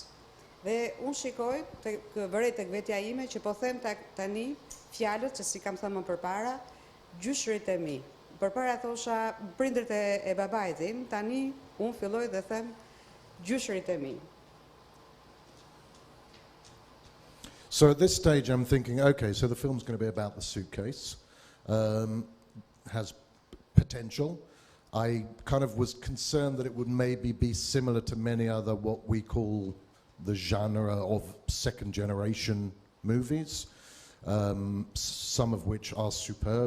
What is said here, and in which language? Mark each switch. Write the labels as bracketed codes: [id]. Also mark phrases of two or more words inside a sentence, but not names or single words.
[sq] Dhe unë shikoj, vërej tek vetja ime, që po them tani fjalët që si kam thënë më përpara, gjyshrit e mi. Përpara thosha prindrit e babait tim, tani unë filloj dhe them gjyshrit e mi. [en] So at this stage I'm thinking, okay, so the film's going to be about the suitcase, has potential. I kind of was concerned that it would maybe be similar to many other what we call the genre of second generation movies, some of which are superb.